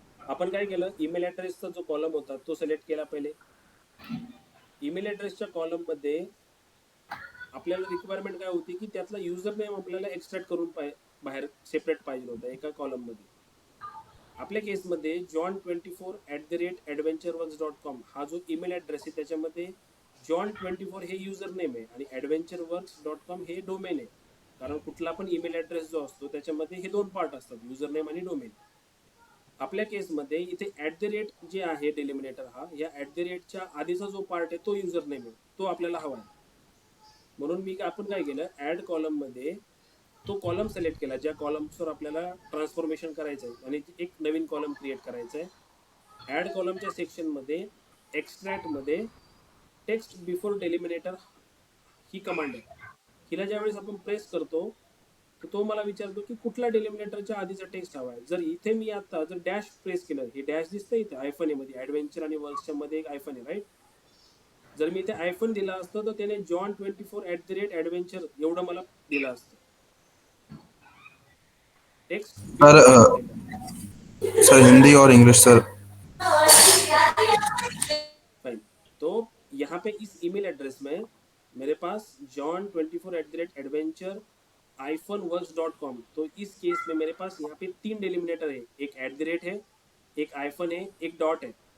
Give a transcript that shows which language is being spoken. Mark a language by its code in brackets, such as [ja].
[mr] आपण काय केलं, ईमेल ॲड्रेसचा जो कॉलम होता तो सिलेक्ट केला पहिले। ईमेल ॲड्रेसच्या कॉलम मध्ये आपल्याला रिक्वायरमेंट काय होती की त्यातला यूजर नेम आपल्याला एक्सट्रॅक्ट करून बाहेर सेपरेट पाहिजे होता एका कॉलम मध्ये। आपल्या केसमध्ये john24@adventureworks.com हा जो ईमेल ॲड्रेस आहे त्याच्यामध्ये john24 हे यूजर नेम आहे आणि adventureworks.com हे डोमेन आहे। कारण कुठला पण ईमेल ॲड्रेस जो असतो त्याच्यामध्ये हे दोन पार्ट असतात, यूजर नेम आणि डोमेन। आपल्या केसमध्ये इथे @ जे आहे डिलिमिनेटर, हा या @च्या आधीचा जो पार्ट आहे तो यूजर नेम आहे, तो आपल्याला हवा आहे। म्हणून मी आपण काय केलं, ऍड कॉलम मध्ये तो कॉलम सिलेक्ट केला ज्या कॉलम्सवर आपल्याला ट्रान्सफॉर्मेशन करायचं आहे आणि एक नवीन कॉलम क्रिएट करायचा आहे. ऍड कॉलमच्या सेक्शन मध्ये एक्स्ट्रॅक्ट मध्ये टेक्स्ट बिफोर डेलिमिनेटर ही कमांड आहे. हिला ज्यावेळेस आपण प्रेस करतो तर तो मला विचारतो की कुठल्या डेलिमिनेटरच्या आधीचा टेक्स्ट हवा आहे. जर इथे मी आता जर डॅश प्रेस केलं, हे डॅश दिसतं इथे आयफन मध्ये, ऍडव्हेंचर आणि वर्क्सच्या मध्ये एक आयफन आहे राईट. जर मी इथे आयफन दिला असतं तर त्याने john24@adventure एवढं मला दिलं असतं टेक्स्ट. [hi] सर हिंदी और इंग्लिश सर. [en] Fine. [hi] तो यहाँ पे इस ईमेल एड्रेस में मेरे पास john24@adventure-works.com, तो इस केस में मेरे पास यहाँ पे 3 डेलिमिनेटर है, एक @ है, एक आइफन है, एक डॉट है.